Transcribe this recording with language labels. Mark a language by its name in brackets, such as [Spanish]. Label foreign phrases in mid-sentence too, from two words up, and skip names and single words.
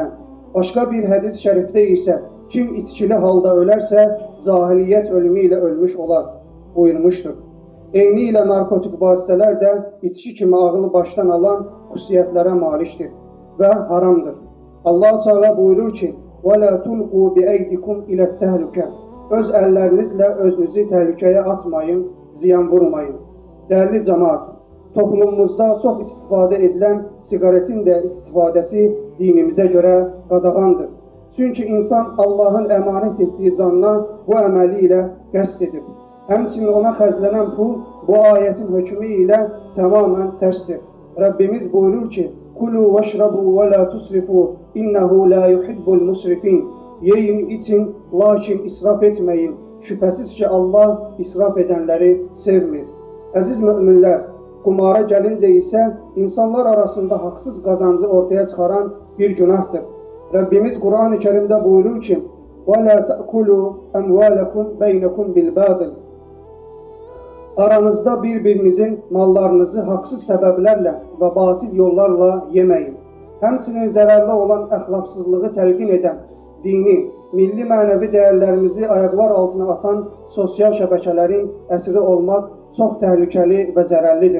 [Azerbaijani] Başqa bir hədis şərifdə isə kim içkili halda ölərsə, cahiliyyət ölümü ilə ölmüş olar buyurmuşdur. Eyni ilə narkotik vasitələr də içki kimi ağlı başdan alan xüsusiyyətlərə malikdir və haramdır. Allah-u Teala buyurur ki, [Arabic] وَلَا تُلْقُوا بِأَيْدِكُمْ إِلَى التَّهْلُكَةِ [Azerbaijani] Öz əllərinizlə özünüzü təhlükəyə atmayın, ziyan vurmayın. Dəyərli cəmaət, toplumumuzda çox istifadə edilən siqaretin də istifadəsi dinimizə görə qadağandır. Çünki insan Allahın əmanət etdiyi canına bu əməli ilə qəsd edir. Həmçinin ona xərclənən pul bu ayətin hökmü ilə tamamən tərsdir. Rəbbimiz buyurur ki, [Arabic] كلوا واشربوا ولا تسرفوا إنه لا يحب المسرفين. [Turkish] Yeyin için lakin israf etmeyin. Şüphesiz ki Allah israf edenleri sevmir. [Azerbaijani] Əziz müminlər, qumara gəlincə isə insanlar arasında haqsız qazancı ortaya çıxaran bir günahdır. Rəbbimiz Quran-ı Kərimdə buyurur ki, [Arabic] وَلَا تَأْكُلُوا أَمْوَالَكُمْ بَيْنَكُمْ بِالْبَاطِلِ [Azerbaijani] Aranızda bir-birinizin mallarınızı haqsız səbəblərlə və batil yollarla yeməyin. Həmçinin zərərli olan əxlaqsızlığı təlqin edən, dini, milli mənəvi dəyərlərimizi ayaqlar altına atan sosial şəbəkələrin əsiri olmaq çox təhlükəli və zərərlidir.